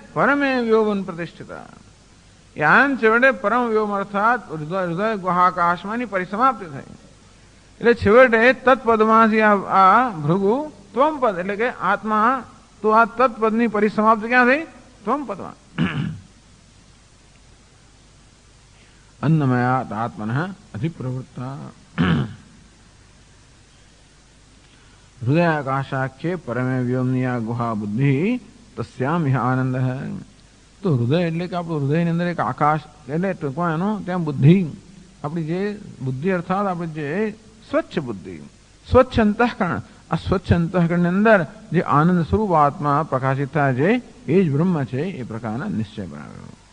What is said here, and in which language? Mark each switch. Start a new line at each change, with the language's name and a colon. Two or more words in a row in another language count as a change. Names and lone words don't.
Sanskrit: પરમે વ્યોમન પ્રતિષ્ઠિતા,
Gujarati: એ આનંદ છેવટે પરમ વ્યોમ અર્થાત હૃદય ગુહાકાશમાંની પરિસમાપ્તિ થઈ। એટલે છેવટે તત્પદમાંથી આ ભૃગુ ત્વમપદ એટલે કે આત્મા, તો આ તત્પદની પરિસમાપ્તિ ક્યાં થઈ? ત્વમપદમાં।
Sanskrit: अन्नमयात् आत्मनः अधिप्रवृत्ता, हृदयाकाशाख्ये परमे व्योमनिया गुहा बुद्धि तस्याम
Hindi: यह आनंद है।
Gujarati: તો હૃદય એટલે કે આપણું હૃદયની અંદર એક આકાશ એટલે ટૂંકમાં એનો ત્યાં બુદ્ધિ આપણી જે બુદ્ધિ અર્થાત આપણી જે સ્વચ્છ બુદ્ધિ, સ્વચ્છ અંતઃકરણ, આ સ્વચ્છ અંતઃકરણની અંદર જે આનંદ સ્વરૂપ આત્મા પ્રકાશિત થાય છે એ જ બ્રહ્મ છે, એ પ્રકારના નિશ્ચય બનાવ્યો.